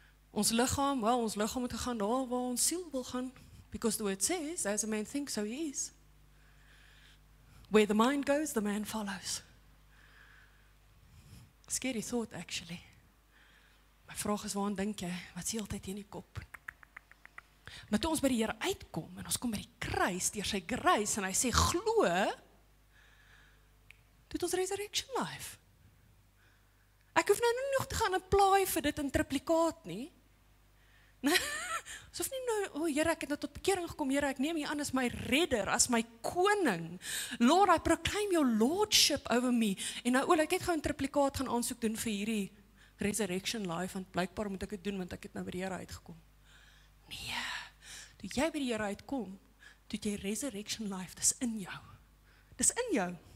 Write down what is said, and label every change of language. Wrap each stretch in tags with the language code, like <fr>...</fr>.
<af>Ons liggaam moet gaan daar waar ons siel wil gaan.</af> <en>Because the word says, as a man thinks, so he is. Where the mind goes, the man follows. Scary thought, actually.</en> <af>My vraag is, waarom dink jy? Wat is die altyd in die kop? Maar toe ons by die Here uitkom, en ons kom by die kruis, deur sy grace, en hy sê, glo, doet ons resurrection life. Ek hoef nou nie nog te gaan apply vir dit in triplikaat nie. Asof nie nou, Here, ek het nou tot bekering gekom, Here, ek neem U aan as my redder, as my koning.</af> <en>Lord, I proclaim your lordship over me.</en> <af>En nou, ek het gou 'n triplikaat gaan aansoek doen vir hierdie resurrection life, want blykbaar moet ek dit doen, want ek het nou by die Here uitgekom. Nee, toe jy by die Here uitkom, toe jy resurrection life, dis in jou. Dis in jou.</af>